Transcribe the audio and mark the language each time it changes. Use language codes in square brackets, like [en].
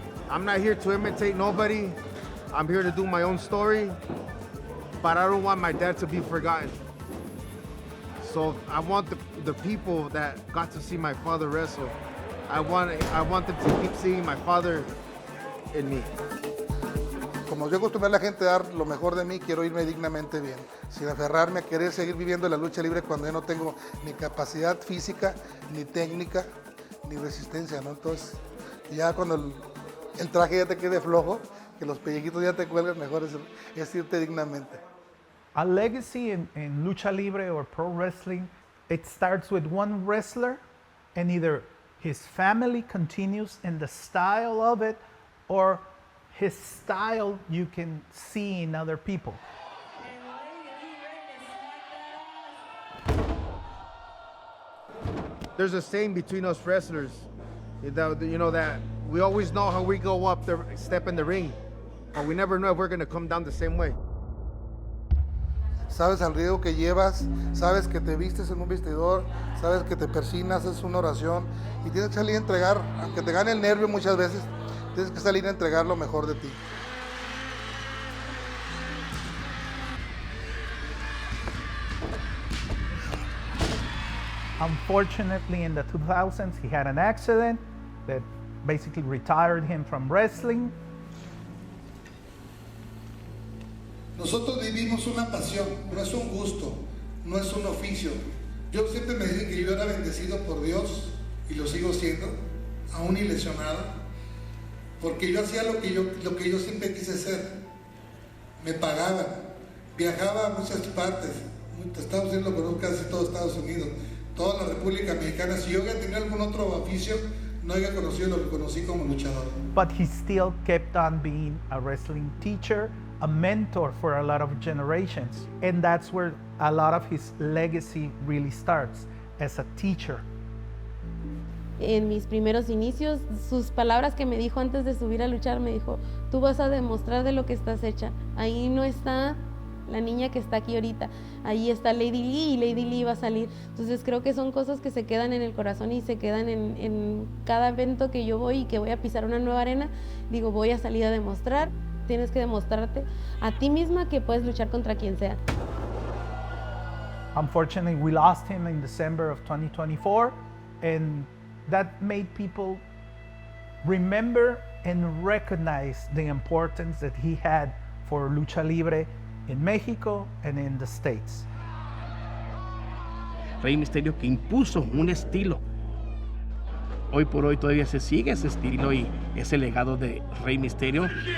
[en] I'm not here to imitate nobody. I'm here to do my own story, but I don't want my dad to be forgotten. So I want the people that got to see my father wrestle, I want them to keep seeing my father in me. [es] Como yo acostumbré a la gente a dar lo mejor de mí, quiero irme dignamente bien, sin aferrarme a querer seguir viviendo la lucha libre cuando yo no tengo ni capacidad física, ni técnica, ni resistencia, ¿no? Entonces, ya cuando el traje ya te quede flojo, que los pellejitos ya te cuelgan, mejor es irte dignamente. [en] A legacy in lucha libre or pro wrestling, it starts with one wrestler, and either his family continues in the style of it, or his style you can see in other people. There's a saying between us wrestlers, that, you know, that we always know how we go up the step in the ring, but we never know if we're gonna come down the same way. [es] Sabes al riesgo que llevas, sabes que te vistes en un vestidor, sabes que te persinas, haces una oración y tienes que salir a entregar, aunque te gane el nervio muchas veces, tienes que salir a entregar lo mejor de ti. [en] Unfortunately, in the 2000s, he had an accident that basically retired him from wrestling. [es] Nosotros vivimos una pasión, no es un gusto, no es un oficio. Yo siempre me dije que yo era bendecido por Dios y lo sigo siendo, aún y lesionado, porque yo hacía lo que yo siempre quise ser. Me pagaban, viajaba a muchas partes, Estados Unidos lo conozco casi todo Estados Unidos, toda la República Mexicana. Si yo hubiera tenido algún otro oficio, no hubiera conocido lo que conocí como luchador. [en] But he still kept on being a wrestling teacher, a mentor for a lot of generations. And that's where a lot of his legacy really starts, as a teacher. [es] En mis primeros inicios, sus palabras que me dijo antes de subir a luchar, me dijo, tú vas a demostrar de lo que estás hecha. Ahí no está la niña que está aquí ahorita, ahí está ladylee y ladylee va a salir. Entonces creo que son cosas que se quedan en el corazón y se quedan en cada evento que yo voy y que voy a pisar una nueva arena. Digo, voy a salir a demostrar. Tienes que demostrarte a ti misma que puedes luchar contra quien sea. [en] Unfortunately, we lost him in December of 2024, and that made people remember and recognize the importance that he had for lucha libre in Mexico and in the States. [es] Rey Misterio, que impuso un estilo. Hoy por hoy todavía se sigue ese estilo y ese legado de Rey Misterio.